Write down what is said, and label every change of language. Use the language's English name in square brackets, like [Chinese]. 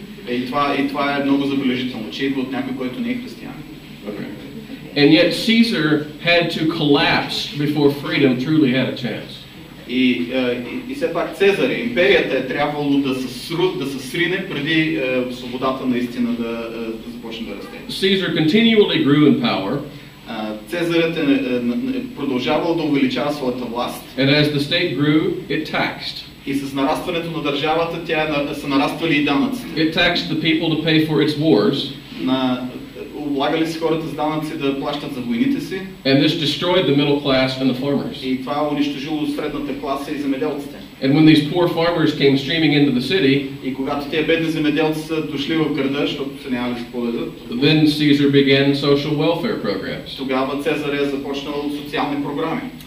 [Bulgarian] И това е много забележително, че идва от някой, който не е християн. [English] Okay. And yet Caesar had to collapse before freedom truly had a chance. [Bulgarian] И все пак Цезар, империята е трябвало да се срине преди свободата наистина да започне да расте. [English] Caesar continually grew in power. [Bulgarian] Цезарът продължавал да увеличава своята власт. [English] And as the state grew, it taxed. [Bulgarian] И с нарастването на държавата са нараствали и данъците. [English] It taxed the people to pay for its wars. [Bulgarian] Облагали си хората с данъци да плащат за войните си. [English] And this destroyed the middle class and the farmers. [Bulgarian] И това унищожило средната класа и земеделците. [English] And when these poor farmers came streaming into the city, [Bulgarian] и когато тези бедни земеделци са дошли в града, защото се нямали с какво да ядат, [English] then Caesar began social welfare programs. [Bulgarian] Тогава Цезар е започнал социални програми.